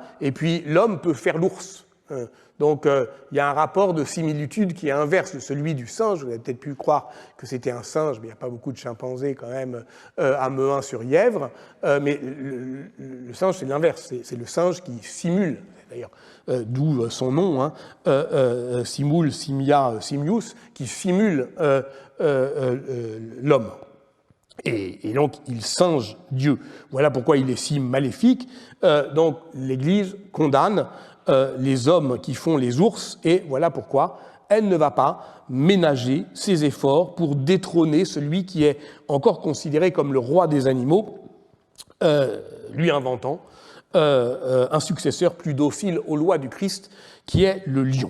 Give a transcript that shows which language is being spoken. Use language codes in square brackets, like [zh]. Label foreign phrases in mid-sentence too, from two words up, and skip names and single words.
[fr] Et puis, l'homme peut faire l'ours. Donc, il y a un rapport de similitude qui est inverse de celui du singe. Vous avez peut-être pu croire que c'était un singe, mais il n'y a pas beaucoup de chimpanzés quand même à Mehun-sur-Yèvre. Mais le singe, c'est l'inverse. C'est le singe qui simule, d'ailleurs, d'où son nom, hein, [la] simul, simia, simius, [fr] qui simule l'homme. Et donc, il singe Dieu. Voilà pourquoi il est si maléfique. Donc, l'Église condamne les hommes qui font les ours, et voilà pourquoi elle ne va pas ménager ses efforts pour détrôner celui qui est encore considéré comme le roi des animaux, lui inventant un successeur plus docile aux lois du Christ, qui est le lion.